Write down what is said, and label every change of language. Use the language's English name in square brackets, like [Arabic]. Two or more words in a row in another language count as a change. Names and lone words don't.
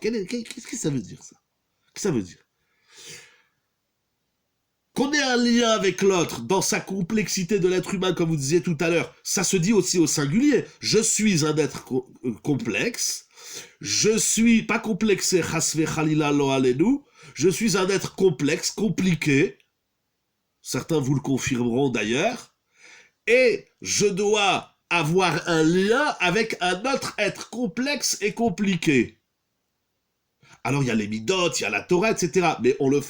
[French] Qu'est-ce que ça veut dire, ça? Qu'est-ce que ça veut dire? Qu'on ait un lien avec l'autre dans sa complexité de l'être humain, comme vous disiez tout à l'heure, ça se dit aussi au singulier. Je suis un être complexe. Je suis pas complexé, [Hebrew] חס וחלילה לא עלינו. [French] Je suis un être complexe, compliqué. Certains vous le confirmeront d'ailleurs. Et je dois avoir un lien avec un autre être complexe et compliqué. Alors il y a les midot, il y a la Torah, etc.